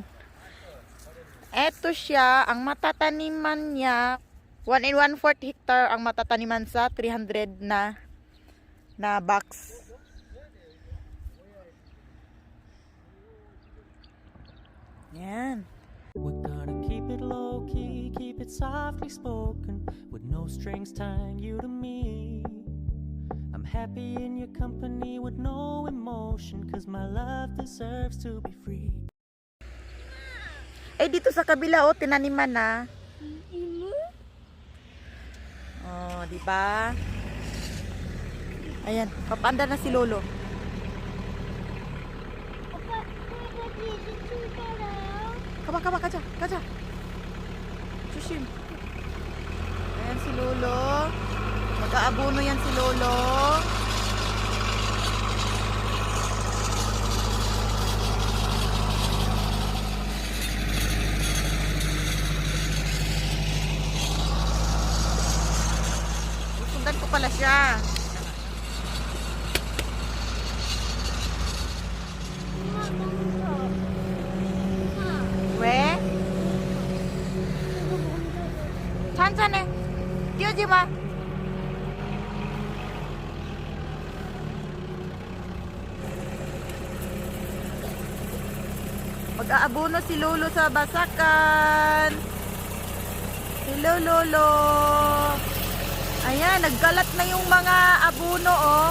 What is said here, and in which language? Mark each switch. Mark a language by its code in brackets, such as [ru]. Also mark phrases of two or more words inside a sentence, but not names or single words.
[tl] Eto siya, ang matataniman niya, 1 1/4 hectare ang matataniman sa 300 na box. Yan. [en] We're gonna keep it low key, keep it softly spoken, with no strings tying you to me. I'm happy in your company with no emotion, cause my love deserves to be free. [tl] Eh, dito sa kabila, oh, tinaniman na. Oh, di ba? Ayan, papanda na si Lolo. [ko] 오빠, 할아버지 이제 출발해요. Kaba, 가자. Sushim. [tl] Ayan si Lolo. Mag-aabono yan si Lolo. Susundan ko pala siya. [ko] 엄마 먼저. 엄마, 왜? 이거 먼저. 천천히. 뛰어지 마. [tl] Mag-aabono si Lolo sa basakan. Hello, Lolo. Ayan, naggalat na yung mga abono, oh.